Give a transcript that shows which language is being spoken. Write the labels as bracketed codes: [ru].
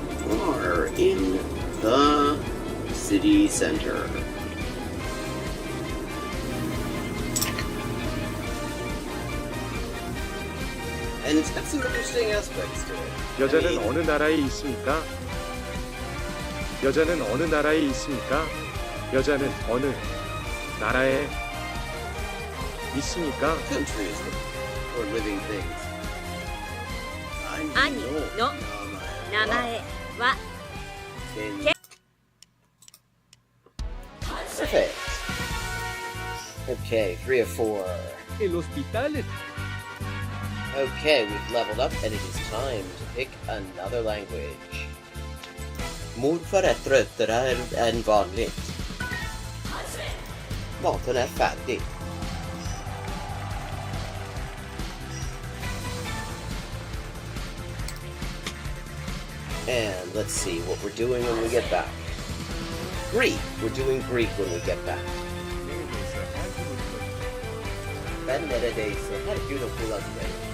[en] Are in the city center. And it's got some interesting aspects to it. [ko] 여자는 [en] I mean, [ko] 어느 나라에 있습니까? 여자는 어느 나라에 있습니까? 여자는 어느 나라에 있습니까? [en] countries for living things. [ja] 兄の名前は [en] Perfect. Okay, 3 of 4. [es] El hospital. [en] Okay, we've leveled up and it is time to pick another language. [sv] Morfar är tröttare än vanligt. Maten är färdig. [en] And let's see what we're doing when we get back. Greek. We're doing Greek when we get back. [tr] Ben neredeyse her gün okula giderim.